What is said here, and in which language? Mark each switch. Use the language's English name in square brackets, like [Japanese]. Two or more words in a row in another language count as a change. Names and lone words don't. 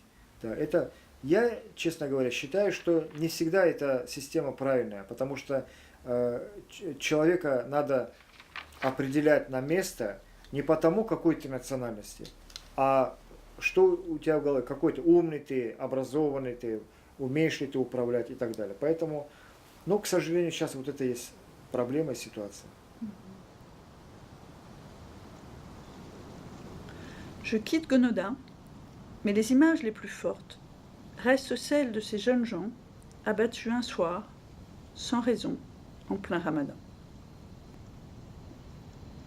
[Russian] Да, это, я, честно говоря, считаю, что не всегда эта система правильная, потому что человека надо определять на место не потому, какой ты национальности, а что у тебя в голове, какой ты умный ты, образованный ты, умеешь ли ты управлять и так далее. Поэтому, ну, к сожалению, сейчас вот это есть проблема и ситуация. [French] Je quitte Gonoda, mais les images les plus fortes restent celles de ces jeunes gens abattus un soir, sans raison, en plein Ramadan.